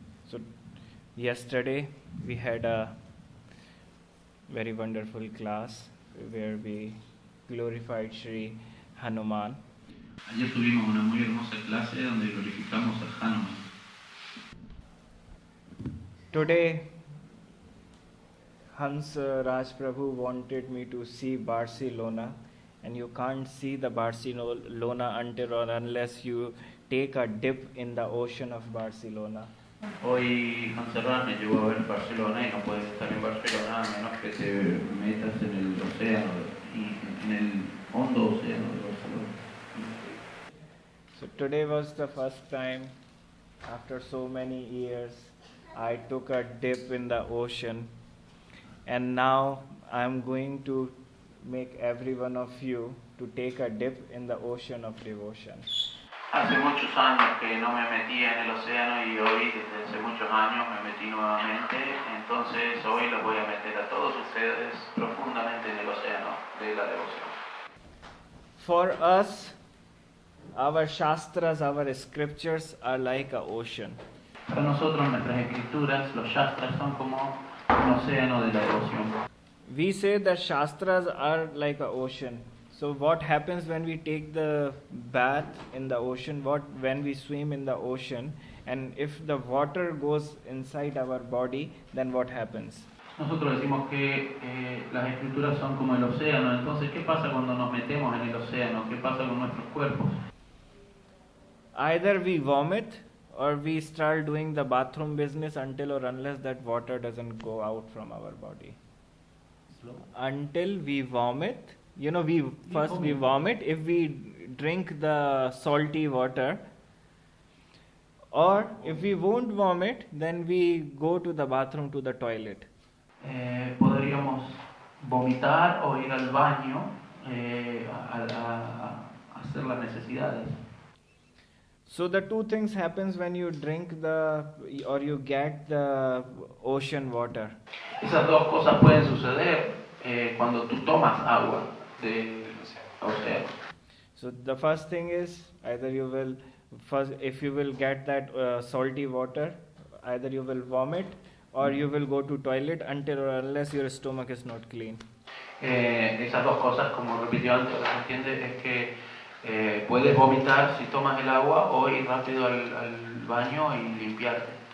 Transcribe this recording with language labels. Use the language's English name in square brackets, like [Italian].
[English] So yesterday we had a very wonderful class where we glorified Sri Hanuman. [Spanish] Ayer tuvimos una muy hermosa clase donde glorificamos a Hanuman. [English] Today Hans Raj Prabhu wanted me to see Barcelona, and you can't see the Barcelona until or unless you take a dip in the ocean of Barcelona. [Spanish] Hoy Montserrat me llevó a ver Barcelona y no puedes estar en Barcelona a menos que te metas en el océano, en el hondo océano de Barcelona. [English] So today was the first time after so many years I took a dip in the ocean, and now I am going to make every one of you to take a dip in the ocean of devotion. [Spanish] Hace muchos años que no me metía en el océano y hoy, desde hace muchos años, me metí nuevamente. Entonces hoy los voy a meter a todos ustedes profundamente en el océano de la devoción. [English] For us, our shastras, our scriptures are like an ocean. [Spanish] Para nosotros, nuestras escrituras, los shastras, son como un océano de la devoción. [English] We say that shastras are like an ocean. So what happens when we take the bath in the ocean, when we swim in the ocean, and if the water goes inside our body, then what happens? [Spanish] Nosotros decimos que las escrituras son como el océano, entonces ¿qué pasa cuando nos metemos en el océano? ¿Qué pasa con nuestros cuerpos? [English] Either we vomit or we start doing the bathroom business until or unless that water doesn't go out from our body. Until we vomit, we vomit if we drink the salty water, or if we won't vomit, then we go to the bathroom, to the toilet. [Spanish] Podríamos vomitar o ir al baño a hacer las necesidades. [English] So the two things happens when you drink or you get the ocean water. [Spanish] Esas dos cosas pueden suceder cuando tú tomas agua del océano. [English] So the first thing is either you will if you will get that salty water, either you will vomit or you will go to toilet until or unless your stomach is not clean. [Spanish] Esas dos cosas, como repitió antes, lo que se entiende es que puedes vomitar si tomas el agua o ir rápido al baño y limpiarte.